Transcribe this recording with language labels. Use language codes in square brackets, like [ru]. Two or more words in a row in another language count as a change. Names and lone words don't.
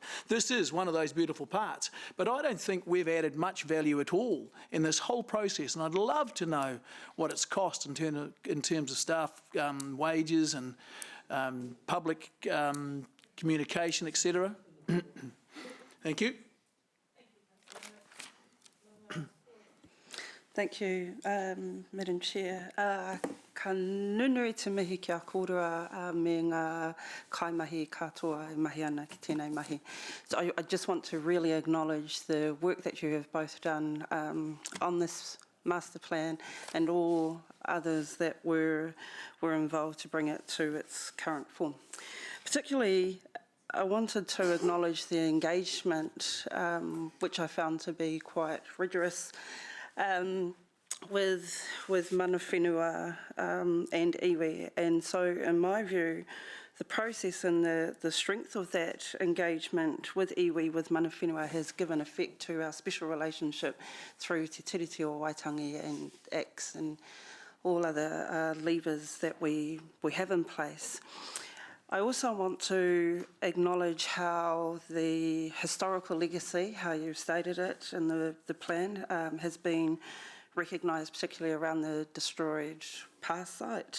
[en] This is one of those beautiful parts, but I don't think we've added much value at all in this whole process, and I'd love to know what it's cost in terms of staff wages and public communication, etc. Thank you. Thank you, Madam Chair. [mi] Ka nunui te mihi ki a kōrua me ngā kaimahi katoa e mahi ana ki tēnei mahi. [en] So I just want to really acknowledge the work that you have both done on this master plan and all others that were involved to bring it to its current form. Particularly, I wanted to acknowledge the engagement, which I found to be quite rigorous, with [mi] mana whenua [en] and iwi. And so, in my view, the process and the strength of that engagement with iwi, with [mi] mana whenua, [en] has given effect to our special relationship through Te Tiriti o Waitangi and ACTS and all other levers that we have in place. I also want to acknowledge how the historical legacy, how you've stated it in the plan, has been recognised, particularly around the destroyed past site.